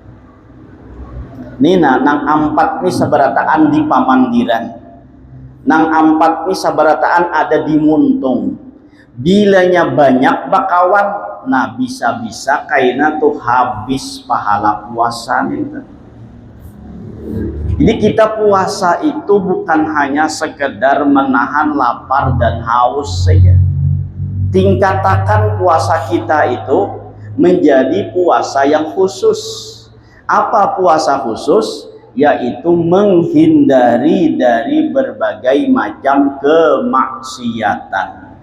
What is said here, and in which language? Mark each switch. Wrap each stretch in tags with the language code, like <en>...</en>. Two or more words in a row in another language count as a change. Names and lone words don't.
<bjn>Nina nang 4 ni sabarataan di pamandiran, nang 4 ni sabarataan ada di muntung. Bilanya banyak bakawan, nah bisa-bisa kaina tuh habis pahala puasa nih.</bjn> <id>Jadi kita puasa itu bukan hanya sekedar menahan lapar dan haus saja. Tingkatakan puasa kita itu menjadi puasa yang khusus. Apa puasa khusus? Yaitu menghindari dari berbagai macam kemaksiatan.</id>